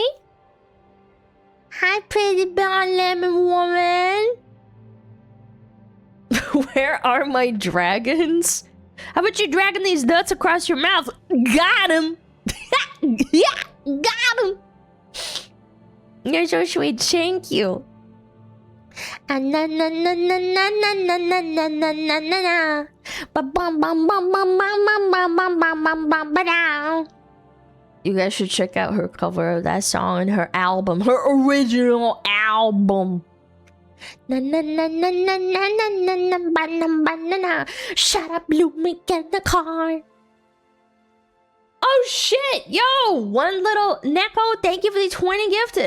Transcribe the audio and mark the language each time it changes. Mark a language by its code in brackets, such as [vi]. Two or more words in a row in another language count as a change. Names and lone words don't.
[en] Hi, pretty blonde lemon woman. Where are my dragons? How about you dragging these nuts across your mouth? Got him! Yeah, got him! You're so sweet, thank you. Na na na na na na na na na na na na. Ba bum bum bum bum bum bum bum bum bum bum bum ba down. You guys should check out her cover of that song and her album, her original album. Na na na na na na na na na banana. Shut up, Lumi, get in the car. Oh shit, yo, one little Neko, thank you for the 20 gifted.